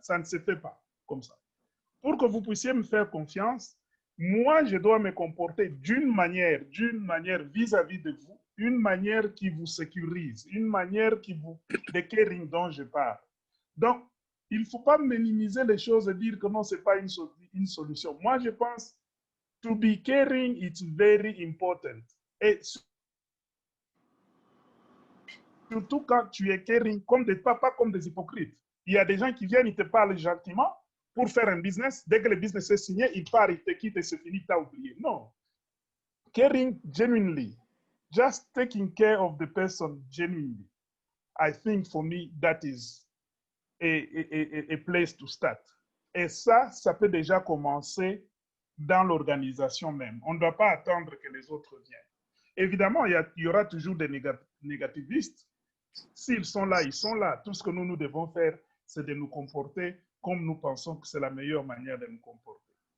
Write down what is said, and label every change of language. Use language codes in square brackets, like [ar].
[fr] Ça ne se fait pas comme ça. Pour que vous puissiez me faire confiance, moi, je dois me comporter d'une manière vis-à-vis de vous, une manière qui vous sécurise, une manière qui vous, de caring dont je parle. Donc, il ne faut pas minimiser les choses et dire que non, ce n'est pas une solution. Moi, je pense, [en] to be caring, it's very important. [fr] Et surtout quand tu es caring, pas comme des hypocrites. Il y a des gens qui viennent, ils te parlent gentiment pour faire un business. Dès que le business est signé, ils partent, ils te quittent et c'est fini, tu as oublié. Non. [en] Caring genuinely, just taking care of the person genuinely. I think for me, that is a place to start. [fr] Et ça peut déjà commencer dans l'organisation même. On ne doit pas attendre que les autres viennent. Évidemment, il y aura toujours des négativistes. S'ils sont là, ils sont là. Tout ce que nous devons faire, c'est de nous comporter comme nous pensons que c'est la meilleure manière de nous comporter.